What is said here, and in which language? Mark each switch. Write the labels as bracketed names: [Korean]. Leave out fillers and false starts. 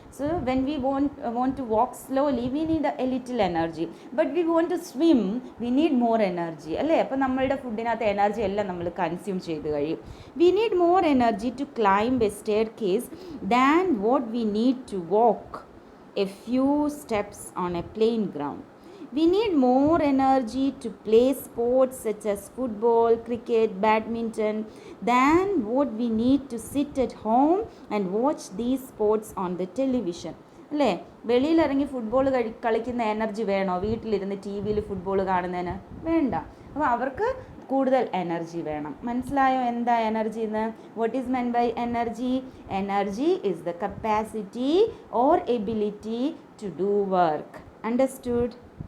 [English] So when we want to walk slowly we need a little energy, but we want to swim we need more energy, അല്ലേ? [Malayalam] അപ്പോൾ നമ്മളുടെ ഫുഡിനകത്ത് energy എല്ലാം നമ്മൾ consume ചെയ്ത് കഴിയും. [English] We need more energy to climb a staircase than what we need to walk a few steps on a plain ground. We need more energy to play sports such as football, cricket, badminton than what we need to sit at home and watch these sports on the television. [Malayalam] അല്ലേ? വെളിയിലിറങ്ങി football കളിക്കുന്ന energy വേണോ വീട്ടിലിരുന്ന് T വിയിൽ football കാണുന്നതിന്? വേണ്ട. അപ്പോൾ അവർക്ക് കൂടുതൽ എനർജി വേണം. മനസ്സിലായോ എന്താ എനർജി എന്ന്? [English] What is meant by energy? Energy is the capacity or ability to do work. Understood?